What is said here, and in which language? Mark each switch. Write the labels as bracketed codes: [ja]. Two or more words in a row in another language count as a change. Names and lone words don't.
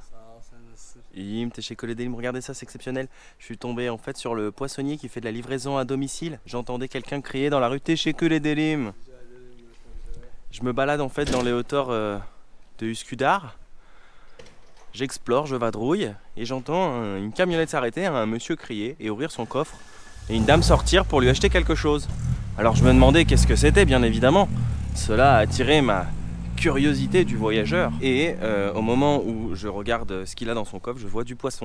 [tr] İyiyim, teşekkür ederim. [fr] Regardez ça, c'est exceptionnel. Je suis tombé en fait sur le poissonnier qui fait de la livraison à domicile. J'entendais quelqu'un crier dans la rue [tr] teşekkür ederim. [fr] Je me balade en fait dans les hauteurs de Üsküdar. J'explore, je vadrouille et j'entends une camionnette s'arrêter, un monsieur crier et ouvrir son coffre et une dame sortir pour lui acheter quelque chose. Alors je me demandais qu'est-ce que c'était, bien évidemment. Cela a attiré ma curiosité du voyageur et au moment où je regarde ce qu'il a dans son coffre, je vois du poisson.